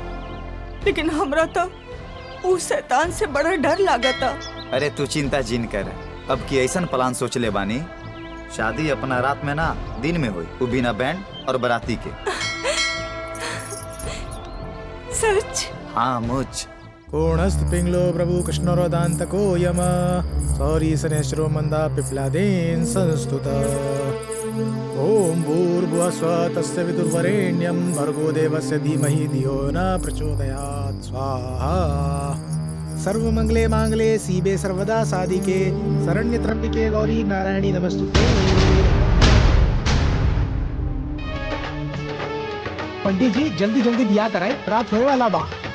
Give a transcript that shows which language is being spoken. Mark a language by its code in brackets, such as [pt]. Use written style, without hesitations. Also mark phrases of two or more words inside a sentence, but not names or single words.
[bho] लेकिन हमरा तो उस शैतान से बड़ा डर लागता। अरे तू चिंता जिन कर। अब की ऐसन प्लान सोच ले बानी, शादी अपना रात में ना दिन में हुई, वो बिना बैंड और बाराती के। सच? हाँ मुझ। [sa] कोणस्थ पिंगलो प्रभु कृष्णरो दान्तको यम सौरी सनेश्वरो मंदा पिप्लादेन संस्तुत। ओम भूर्भुवः स्वः तस्य विदुर्वरेण्यं भर्गो देवस्य धीमहि धियो न प्रचोदयात् स्वाहा। सर्वमंगले मांगले सीबे सर्वदा साधिके शरण्य त्र्यंबिके गौरी नारायणी नमस्तुते। [bho] पंडित जी जल्दी जल्दी दिया कराए, रात होने वाला बा।